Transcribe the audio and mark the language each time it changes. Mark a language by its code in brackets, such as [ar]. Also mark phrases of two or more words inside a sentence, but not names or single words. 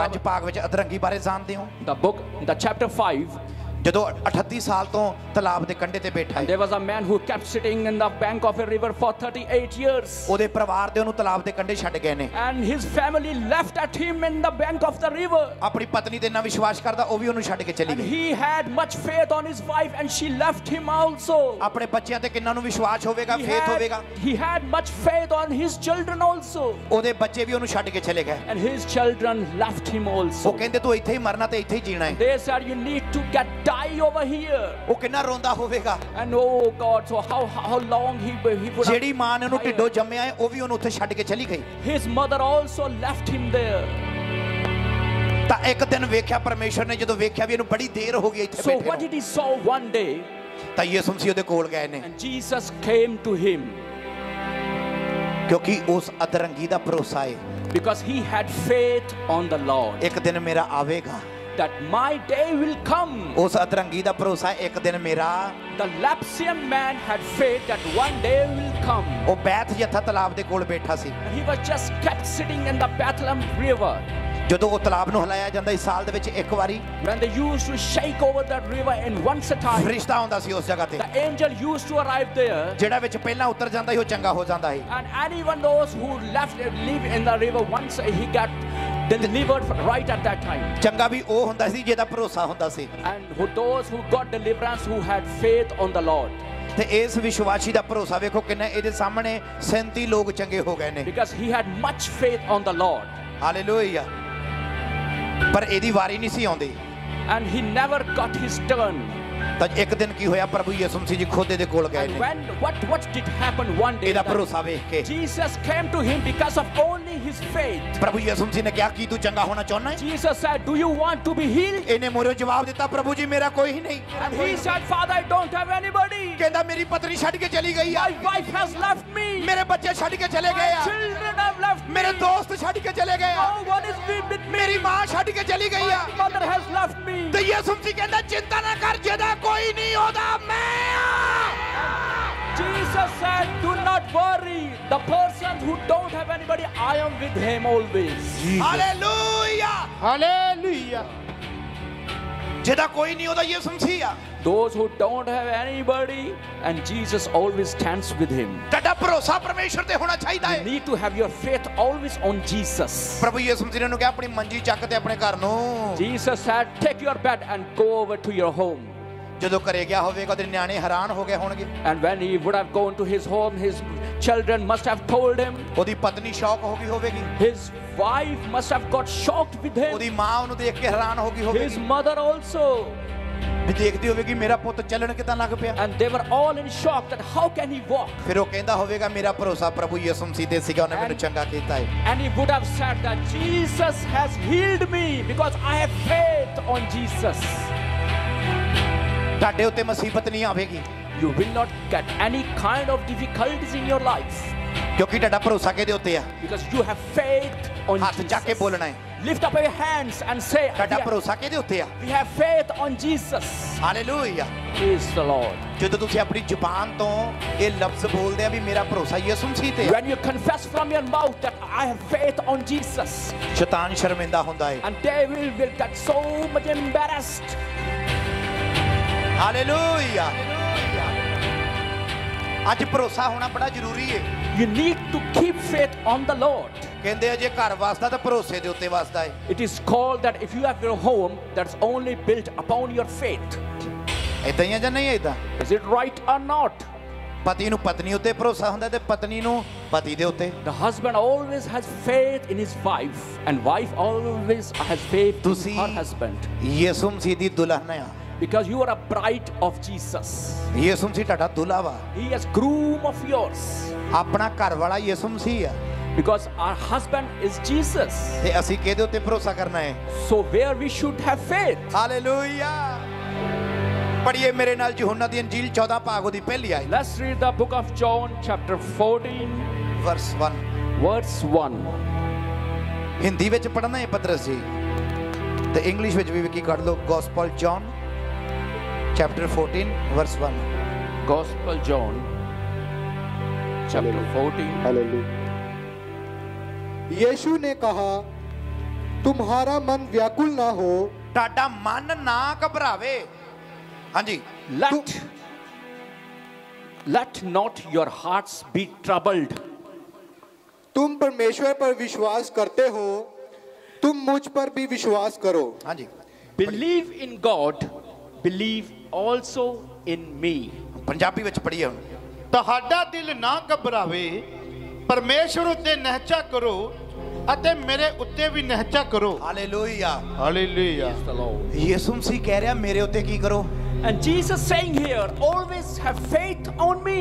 [pa] ਪੰਜ ਭਾਗ ਵਿੱਚ ਅਧਰੰਗੀ ਬਾਰੇ ਜਾਣਦੇ ਹੋ? [en] the chapter 5. [pa] ਜਦੋਂ 38 ਸਾਲ ਤੋਂ ਤਲਾਬ ਦੇ ਕੰਢੇ ਤੇ ਬੈਠਾ ਹੈ, [en] There was a man who kept sitting in the bank of a river for 38 years. [pa] ਉਹਦੇ ਪਰਿਵਾਰ ਦੇ ਉਹਨੂੰ ਤਲਾਬ ਦੇ ਕੰਢੇ ਛੱਡ ਗਏ ਨੇ। [en] And his family left at him in the bank of the river. [pa] ਆਪਣੀ ਪਤਨੀ ਤੇ ਨਾ ਵਿਸ਼ਵਾਸ ਕਰਦਾ, ਉਹ ਵੀ ਉਹਨੂੰ ਛੱਡ ਕੇ ਚਲੀ [en] And [pa] ਗਈ। [en] he had much faith on his wife and she left him also. [pa] ਆਪਣੇ ਬੱਚਿਆਂ ਤੇ ਕਿੰਨਾਂ ਨੂੰ ਵਿਸ਼ਵਾਸ ਹੋਵੇਗਾ, ਫੇਥ ਹੋਵੇਗਾ। [en] He had much faith on his children also. [pa] ਉਹਦੇ ਬੱਚੇ ਵੀ ਉਹਨੂੰ ਛੱਡ ਕੇ ਚਲੇ ਗਏ। [en] And his children left him also. [pa] ਉਹ ਕਹਿੰਦੇ ਤੂੰ ਇੱਥੇ ਹੀ ਮਰਨਾ ਤੇ ਇੱਥੇ ਹੀ ਜੀਣਾ ਹੈ। [en] They said you need to die over here. [pa] ਉਹ ਕਿੰਨਾ ਰੋਂਦਾ ਹੋਵੇਗਾ। [en] And oh God, so how long he would [pa] ਜਿਹੜੀ ਮਾਂ ਨੇ ਉਹਨੂੰ ਢਿੱਡੋਂ ਜੰਮਿਆ ਹੈ, ਉਹ ਵੀ ਉਹਨੂੰ ਉੱਥੇ ਛੱਡ ਕੇ ਚਲੀ ਗਈ। [en] His mother also left him there. [pa] ਤਾਂ ਇੱਕ ਦਿਨ ਵੇਖਿਆ ਪਰਮੇਸ਼ਰ ਨੇ, ਜਦੋਂ ਵੇਖਿਆ ਵੀ ਇਹਨੂੰ ਬੜੀ ਦੇਰ ਹੋ ਗਈ ਇੱਥੇ [en] So [pa] ਬੈਠੇ [en] what [pa] ਨੂੰ, [en] did he saw one day? [pa] ਤਾਂ ਯਿਸੂ ਮਸੀਹ ਉਹਦੇ ਕੋਲ ਗਏ ਨੇ, [en] And Jesus came to him [pa] ਕਿਉਂਕਿ ਉਸ ਅਧਰੰਗੀ ਦਾ ਭਰੋਸਾ ਹੈ [en] because he had faith on the Lord [pa] ਇੱਕ ਦਿਨ ਮੇਰਾ ਆਵੇਗਾ। [en] that my day will come. [pa] ਉਸ ਅਧਰੰਗੀ ਦਾ ਭਰੋਸਾ ਇੱਕ ਦਿਨ ਮੇਰਾ। [en] The Lapsian man had faith that one day will come. [pa] ਉਹ ਬੈਤ ਯਥਾ ਤਲਾਬ ਦੇ ਕੋਲ ਬੈਠਾ ਸੀ। [en] He was just kept sitting in the Bethlehem river. [pa] ਜਦੋਂ ਉਹ ਤਲਾਬ ਨੂੰ ਹਿਲਾਇਆ ਜਾਂਦਾ ਸੀ ਸਾਲ ਦੇ ਵਿੱਚ ਇੱਕ ਵਾਰੀ, [en] When they used to shake over that river in once a time, [pa] ਫਰਿਸ਼ਤਾ ਆਉਂਦਾ ਸੀ ਉਸ ਜਗ੍ਹਾ ਤੇ, [en] the angel used to arrive there. [pa] ਜਿਹੜਾ ਵਿੱਚ ਪਹਿਲਾਂ ਉਤਰ ਜਾਂਦਾ ਸੀ ਉਹ ਚੰਗਾ ਹੋ ਜਾਂਦਾ ਸੀ। [en] And anyone those who live in the river, once he got delivered right at that time. [pa] ਚੰਗਾ ਵੀ ਉਹ ਹੁੰਦਾ ਸੀ ਜਿਹਦਾ ਭਰੋਸਾ ਹੁੰਦਾ ਸੀ। [en] And those who got deliverance, who had faith on the Lord. [pa] ਤੇ ਇਸ ਵਿਸ਼ਵਾਸੀ ਦਾ ਭਰੋਸਾ ਵੇਖੋ ਕਿੰਨਾ, ਇਹਦੇ ਸਾਹਮਣੇ 37 ਲੋਕ ਚੰਗੇ ਹੋ ਗਏ ਨੇ। [en] Because he had much faith on the Lord. [pa] ਹਾਲੇਲੂਇਆ। ਪਰ ਇਹਦੀ ਵਾਰੀ ਨਹੀਂ ਸੀ ਆਉਂਦੀ। [en] And he never got his turn. [pa] ਤਾਂ ਇੱਕ ਦਿਨ ਕੀ ਹੋਇਆ, ਪ੍ਰਭੂ ਯਿਸੂ ਮਸੀਹ ਜੀ ਖੁਦ ਇਹਦੇ ਕੋਲ ਗਏ [en] And [pa] ਨੇ। [en] when what did happen one day? [pa] ਇਹਦਾ ਭਰੋਸਾ ਵੇਖ ਕੇ [en] Jesus came to him because of only his faith. [pa] ਪ੍ਰਭੂ ਯਿਸੂ ਮਸੀਹ ਨੇ ਕਿਹਾ, ਕੀ ਤੂੰ ਚੰਗਾ ਹੋਣਾ ਚਾਹੁੰਦਾ ਹੈ? [en] Jesus said, do you want to be healed? [pa] ਇਹਨੇ ਮੋਰੇ ਜਵਾਬ ਦਿੱਤਾ, ਪ੍ਰਭੂ ਜੀ ਮੇਰਾ ਕੋਈ ਹੀ ਨਹੀਂ। [en] And he said, Father, I don't have anybody. [pa] ਕਹਿੰਦਾ ਮੇਰੀ ਪਤਨੀ ਛੱਡ ਕੇ ਚਲੀ ਗਈ ਆ, [en] My wife has left me. [pa] ਮੇਰੇ ਬੱਚੇ ਛੱਡ ਕੇ ਚਲੇ ਗਏ [en] My [pa] ਆ, [en] children have left me. [pa] ਮੇਰੇ ਦੋਸਤ ਛੱਡ ਕੇ ਚਲੇ ਗਏ ਆ, [en] No one is with me. [pa] ਮੇਰੀ ਮਾਂ ਛੱਡ ਕੇ ਚਲੀ ਗਈ ਆ। [en] My mother has left me. [pa] ਤੇ ਯਿਸੂ ਮਸੀਹ ਕਹਿੰਦਾ ਚਿੰਤਾ ਨਾ ਕਰ, ਜਿਹਦਾ ਕੋਈ ਨਹੀਂ ਉਹਦਾ ਮੈਂ ਆ। [en] Jesus said, do not worry. The person who don't have anybody, I am with him always. [pa] ਹਾਲੇਲੂਇਆ। ਹਾਲੇਲੂਇਆ। ਜਿਹਦਾ ਕੋਈ ਨਹੀਂ ਉਹਦਾ ਯਿਸੂ ਮਸੀਹ ਆ। [en] Those who don't have anybody, and Jesus always stands with him. [pa] ਤੁਹਾਡਾ ਭਰੋਸਾ ਪਰਮੇਸ਼ਰ ਤੇ ਹੋਣਾ ਚਾਹੀਦਾ [en] You [pa] ਹੈ। [en] need to have your faith always on Jesus. [pa] ਪ੍ਰਭੂ ਯਿਸੂ ਮਸੀਹ ਨੇ ਉਹਨੂੰ ਕਿਹਾ, ਆਪਣੀ ਮੰਜੀ ਚੱਕ ਤੇ ਆਪਣੇ ਘਰ ਨੂੰ। [en] Jesus said, take your bed and go over to your home. [pa] ਜਦੋਂ ਘਰੇ ਗਿਆ ਹੋਵੇਗਾ ਉਹਦੇ ਨਿਆਣੇ ਹੈਰਾਨ ਹੋ ਗਏ ਹੋਣਗੇ। [en] And when he would have gone to his home, his children must have told him. [pa] ਉਹਦੀ ਪਤਨੀ ਸ਼ੌਕ ਹੋ ਗਈ ਹੋਵੇਗੀ, [en] His wife must have got shocked with him. [pa] ਉਹਦੀ ਮਾਂ ਉਹਨੂੰ ਦੇਖ ਕੇ ਹੈਰਾਨ ਹੋ ਗਈ [en] His [pa] ਹੋਵੇਗੀ, [en] mother also. [pa] ਵੀ ਦੇਖਦੀ ਹੋਵੇਗੀ ਮੇਰਾ ਪੁੱਤ ਚੱਲਣ ਕਿਦਾਂ ਲੱਗ ਪਿਆ। [en] And they were all in shock that how can he walk? [pa] ਫਿਰ ਉਹ ਕਹਿੰਦਾ ਹੋਵੇਗਾ, ਮੇਰਾ ਭਰੋਸਾ ਪ੍ਰਭੂ ਯਿਸੂ ਮਸੀਹ ਤੇ ਸੀਗਾ, ਉਹਨੇ ਮੈਨੂੰ ਚੰਗਾ ਕੀਤਾ ਹੈ। [en] And he would have said that Jesus has healed me because I have faith on Jesus. [pa] ਤੁਹਾਡੇ ਉੱਤੇ ਮੁਸੀਬਤ ਨਹੀਂ ਆਵੇਗੀ, [en] You will not get any kind of difficulties in your life [pa] ਕਿਉਂਕਿ ਤੁਹਾਡਾ ਭਰੋਸਾ ਕਿਹਦੇ ਉੱਤੇ ਆ? [en] because you have faith on [pa] ਹੱਥ ਚੱਕ ਕੇ [en] Jesus. [pa] ਬੋਲਣਾ ਹੈ, [en] Lift up your hands and say, [pa] ਤੁਹਾਡਾ ਭਰੋਸਾ ਕਿਹਦੇ ਉੱਤੇ ਆ? [en] we have faith on Jesus. [pa] ਹਾਲੇਲੂਇਆ। [en] Praise the Lord. [pa] ਜਦੋਂ ਤੁਸੀਂ ਆਪਣੀ ਜ਼ੁਬਾਨ ਤੋਂ ਇਹ ਲਫ਼ਜ਼ ਬੋਲਦੇ ਆ ਵੀ ਮੇਰਾ ਭਰੋਸਾ ਯਿਸੂ ਮਸੀਹ ਤੇ ਆ, [en] When you confess from your mouth that I have faith on Jesus, [pa] ਸ਼ੈਤਾਨ ਸ਼ਰਮਿੰਦਾ ਹੁੰਦਾ ਹੈ। [en] and devil will get so much embarrassed. [pa] ਹਾਲੇਲੂਇਆ। ਅੱਜ ਭਰੋਸਾ ਹੋਣਾ ਬੜਾ ਜ਼ਰੂਰੀ ਹੈ। [en] You need to keep faith on the Lord. [pa] ਕਹਿੰਦੇ ਆ ਜੇ ਘਰ ਵਸਦਾ ਤਾਂ ਭਰੋਸੇ ਦੇ ਉੱਤੇ ਵਸਦਾ ਹੈ। [en] It is called that if you have your home, that's only built upon your faith. [pa] ਏਦਾਂ ਹੀ ਆ ਜਾਂ ਨਹੀਂ ਏਦਾਂ? [en] Is it right or not? [pa] ਪਤੀ ਨੂੰ ਪਤਨੀ ਉੱਤੇ ਭਰੋਸਾ ਹੁੰਦਾ ਤੇ ਪਤਨੀ ਨੂੰ ਪਤੀ ਦੇ ਉੱਤੇ। [en] The husband always has faith in his wife, and wife always has faith in [pa] ਤੁਸੀਂ [en] her husband. [pa] ਯਿਸੂ ਮਸੀਹ ਦੀ ਦੁਲਹਨ ਆ। [en] Because you are a bride of Jesus. [pa] ਯਿਸੂ ਮਸੀਹ ਤੁਹਾਡਾ ਦੁल्हा ਵਾ, [en] He is groom of yours. [pa] ਆਪਣਾ ਘਰ ਵਾਲਾ ਯਿਸੂ ਮਸੀਹ ਆ, [en] Because our husband is Jesus. [pa] ਤੇ ਅਸੀਂ ਕਿਹਦੇ ਉੱਤੇ ਭਰੋਸਾ ਕਰਨਾ ਹੈ? [en] So where we should have faith. [pa] ਹਾਲੇਲੂਇਆ। ਪੜ੍ਹੀਏ ਮੇਰੇ ਨਾਲ ਯਹੋਨਾ ਦੀ ਅੰਜੀਲ 14 ਭਾਗ ਉਹਦੀ ਪਹਿਲੀ ਆਇਤ, [en] Let's read the book of John chapter 14 ਵਰਸ 1। verse 1. [pa] ਹਿੰਦੀ ਵਿੱਚ ਪੜ੍ਹਨਾ ਹੈ ਪਤਰਸ ਜੀ, ਤੇ ਇੰਗਲਿਸ਼ ਵਿੱਚ ਵੀ ਕੀ ਕੱਢ ਲਓ। [en] Gospel John chapter 14 verse 1. Gospel John chapter 14. [hi] यीशु ने कहा, तुम्हारा मन व्याकुल ना हो, [pa] ਤੁਹਾਡਾ ਮਨ ਨਾ ਘਬਰਾਵੇ। ਹਾਂਜੀ, [en] Let not your hearts be troubled. [hi] तुम परमेश्वर पर विश्वास करते हो, तुम मुझ पर भी विश्वास करो। [pa] ਹਾਂਜੀ, [en] Believe in God, believe also in me. [pa] ਪੰਜਾਬੀ ਵਿੱਚ ਪੜ੍ਹੀਏ ਹੁਣ। ਤੁਹਾਡਾ ਦਿਲ ਨਾ ਘਬਰਾਵੇ, ਪਰਮੇਸ਼ਵਰ ਉੱਤੇ ਨਿਹਚਾ ਕਰੋ ਅਤੇ ਮੇਰੇ ਉੱਤੇ ਵੀ ਨਿਹਚਾ ਕਰੋ। ਹਾਲੇਲੂਇਆ। ਹਾਲੇਲੂਇਆ। [en] The Lord. [pa] ਯਿਸੂ ਮਸੀਹ ਕਹਿ ਰਿਹਾ ਮੇਰੇ ਉੱਤੇ ਕੀ ਕਰੋ? [en] And Jesus saying here, always have faith on me.